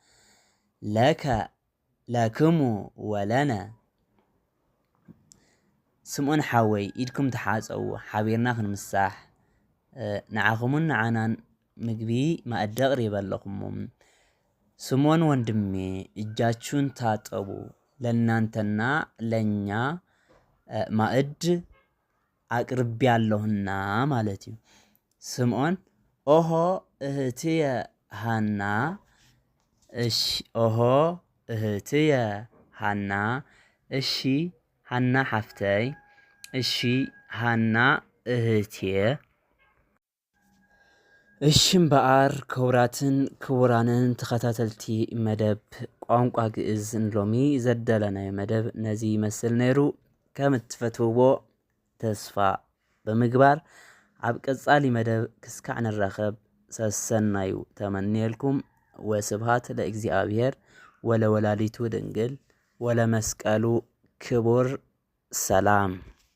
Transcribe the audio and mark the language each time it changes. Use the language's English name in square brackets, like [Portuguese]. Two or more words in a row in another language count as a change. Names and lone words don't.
[Geez] ለክሙ ወለነ። [Tigrinya] ስምዖን ሓወይ ኢድኩም ተሓፀቡ ሓቢርና ክንምሳሕ ንዓኹምን ንዓናን ምግቢ ማእደ ኣቕሪበ ኣለኹሞ። [Amharic] ስምዖን ወንድሜ እጃችሁን ታጠቡ ለእናንተና ለእኛ ማእድ አቅርቤያለሁና [Tigrinya] ማለት እዩ። [Amharic] ስምዖን [Geez] ኦሆ እህትየ ሃና እሺ ኦሆ እህትየ ሃና [Amharic] እሺ ሃና ሓፍተይ እሺ ሃና እህትየ። [Tigrinya] እሺ እምበኣር ክቡራትን ክቡራንን ተኸታተልቲ መደብ ቋንቋ ግዕዝ ሎሚ ዘደለናዮ መደብ ነዚ ይመስል ነይሩ። ከም እትፈትውዎ ተስፋ ብምግባር ኣብ ቀጻሊ መደብ ክስካዕ ንራኸብ ሰሰናዩ ተመኒየልኩም። [Geez] ወስብሃት ለእግዚአብሔር ወለወላዲቱ ድንግል ወለመስቀሉ ክቡር። [Tigrinya] ሰላም